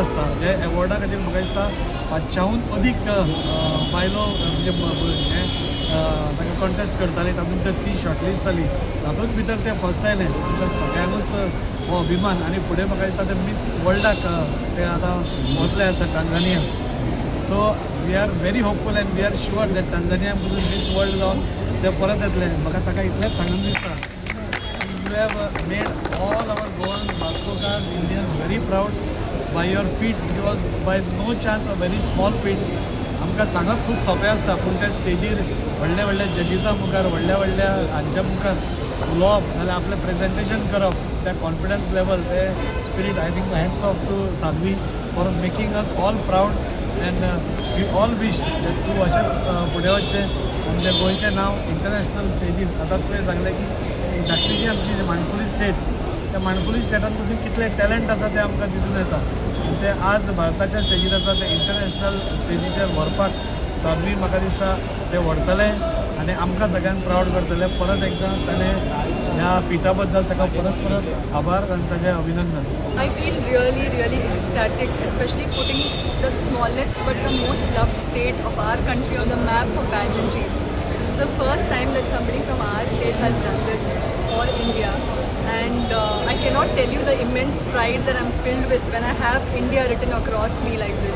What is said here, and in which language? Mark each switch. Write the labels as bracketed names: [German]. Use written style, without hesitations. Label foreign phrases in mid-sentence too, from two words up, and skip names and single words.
[Konkani] आसता जे एवॉर्डा खातीर म्हाका दिसता 500हून अदीक बायलो म्हणजे हे ताका कॉन्टेस्ट करताली तातूंत तर ती शॉर्टलिस्ट जाली तातूंत भितर ते फर्स्ट आयले तांकां सगळ्यांकूच हो अभिमान आनी फुडें म्हाका दिसता ते मिस वर्ल्डाक ते आतां वतले आसा टांझानिया [English] so we are very hopeful and we are sure that [Konkani] टांझानिया पसून मिस वर्ल्ड जावन ते परत येतले म्हाका ताका इतलेंच सांगून दिसता [English] You have made all our Goan Vascokars Indians very proud by your feat it was by no chance a very small feat [Konkani] आमकां सांगप खूब सोंपें आसता पूण त्या स्टेजीर व्हडल्या व्हडल्या जजीसा मुखार व्हडल्या हांच्या मुखार उलोवप नाल्यार आपलें प्रेजेंटेशन करप त्या [English] confidence level [Konkani] ते स्पिरीट [English] I think hats off to [Konkani] साध्वी [English] for making us all proud and we all wish [Konkani] तूं अशेंच फुडें वचचें आमच्या गोंयचें नांव इंटरनॅशनल स्टेजीर आतां तुवें सांगलें की धाकटीशी आमची जी माणकुली स्टेट त्या माणकुली स्टेटान पसून कितले टॅलंट आसा ते आमकां दिसून येता ते आज भारताच्या स्टेजीर आसा ते इंटरनॅशनल स्टेजीचेर व्हरपाक साध्वी म्हाका दिसता ते व्हरतले आनी आमकां सगळ्यांक प्राऊड करतले परत एकदां ताणें ह्या फिटा बद्दल ताका परत आभार आनी ताचें अभिनंदन. [English] I feel really ecstatic, especially putting the smallest but the most loved state of our country on the map for pageantry. This is the first time that somebody from our state has done this for India, and I cannot tell you the immense pride that I'm filled with when I have India written across me like this.